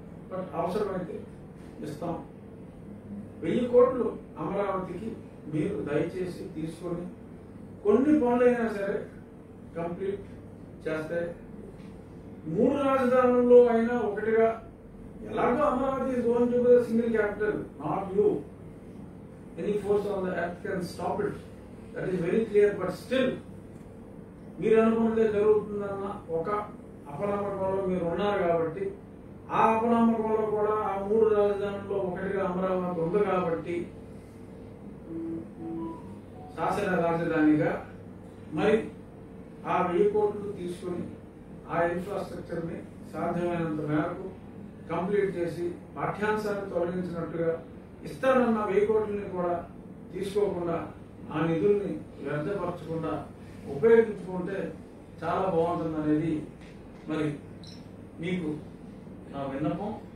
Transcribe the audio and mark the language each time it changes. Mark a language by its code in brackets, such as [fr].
[te] But అవసరమైతే ఇస్తాం. 1000 కోట్లు అమరావతికి మీరు దయచేసి తీసుకొని కొన్ని పనులైనా సరే కంప్లీట్ చేస్తే 3 రాజధానుల్లో అయినా ఒకటిగా, ఎలాగో Amaravati [en] is going to be a single capital, not you. Any force on the earth can stop it. That is very clear. [te] But still మీరు అనుకున్నదే జరుగుతుందన్న ఒక అపనమ్మకంలో మీరు ఉన్నారు. కాబట్టి ఆ అపనమ్మకంలో కూడా ఆ 3 రాజధానుల్లో ఒకటిగా అమరావతి ఉంది. కాబట్టి శాసన రాజధానిగా మరి ఆ 1000 కోట్లు తీసుకుని ఆ ఇన్ఫ్రాస్ట్రక్చర్ ని సాధ్యమైనంత మేరకు కంప్లీట్ చేసి పాఠ్యాంశాన్ని తొలగించినట్టుగా ఇస్తానన్న 1000 కోట్లని కూడా తీసుకోకుండా ఆ నిధుల్ని వ్యర్థపరచకుండా ఉపయోగించుకుంటే చాలా బాగుంటుంది అనేది మరి మీకు నా విన్నపం.